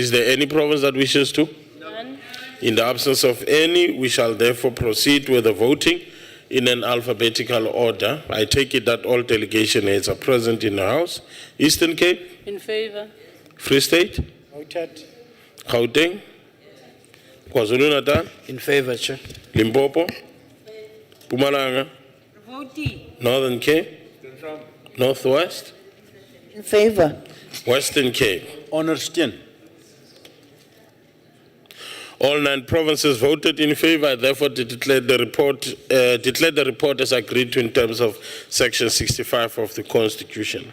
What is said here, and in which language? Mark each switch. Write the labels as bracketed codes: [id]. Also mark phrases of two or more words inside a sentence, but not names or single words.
[en] Is there any province that wishes to? None. In the absence of any, we shall therefore proceed with the voting in an alphabetical order. I take it that all delegation heads are present in the House. Eastern Cape? In favor. Free State? Voted. Gauteng? KwaZulu-Natal? In favor, Chair. Limpopo? Mpumalanga? Voting. Northern Cape? Northwest? In favor. Western Cape? [af] Ondersteun. [en] All 9 provinces voted in favor. I therefore declare the report as agreed to in terms of Section 65 of the Constitution.